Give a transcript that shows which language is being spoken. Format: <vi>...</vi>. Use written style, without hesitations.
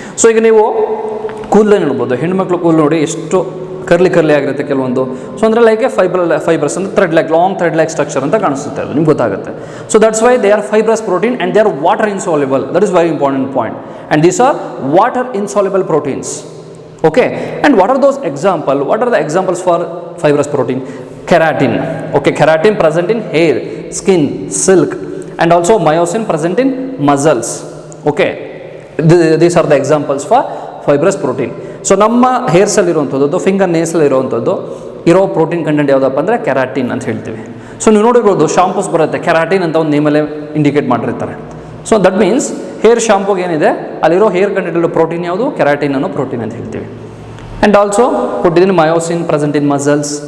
<kn>So ಈಗ ನೀವು ಕೂದಲು ನೋಡ್ಬೋದು, ಹೆಣ್ಮಕ್ಳು ಕೂದಲು ನೋಡಿ ಎಷ್ಟು ಕರ್ಲಿ ಆಗಿರುತ್ತೆ ಕೆಲವೊಂದು.</kn> <en>so ಅಂದರೆ like fibrous ಅಂದರೆ thread like, long thread like structure</en> <kn>ಅಂತ ಕಾಣಿಸುತ್ತೆ, ಅದು ನಿಮ್ಗೆ ಗೊತ್ತಾಗುತ್ತೆ.</kn> <en>So that's why they are fibrous protein and they are water insoluble. That is very important point. And these are water insoluble proteins. Okay, and what are those example? What are the examples for fibrous protein? Keratin. Okay, keratin present in hair, skin, silk, and also myosin present in muscles. Okay, these are the examples for fibrous protein.</en> <kn>So ನಮ್ಮ hairs ಅಲ್ಲಿ ಇರುವಂಥದ್ದು, finger nails ಅಲ್ಲಿ ಇರುವಂಥದ್ದು ಇರೋ protein content ಯಾವುದಪ್ಪ ಅಂದರೆ keratin ಅಂತ ಹೇಳ್ತೀವಿ. ಸೊ ನೀವು ನೋಡಿರ್ಬೋದು, ಶಾಂಪೂಸ್ ಬರುತ್ತೆ, ಕೆರಾಟಿನ್ ಅಂತ ಒಂದು ನೇಮಲ್ಲೇ ಇಂಡಿಕೇಟ್ ಮಾಡಿರ್ತಾರೆ.</kn> <en>so that means hair ಶಾಂಪೂಗೆ</en> <kn>ಏನಿದೆ ಅಲ್ಲಿರೋ</kn> <en>Hair content protein ಯಾವುದು?</en> <kn>ಕೆರಾಟಿನ್ ಅನ್ನೋ ಪ್ರೋಟೀನ್ ಅಂತ ಹೇಳ್ತೀವಿ.</kn> <en>And also ಕೊಟ್ಟಿದ್ದೀನಿ myosin present in muscles.</en>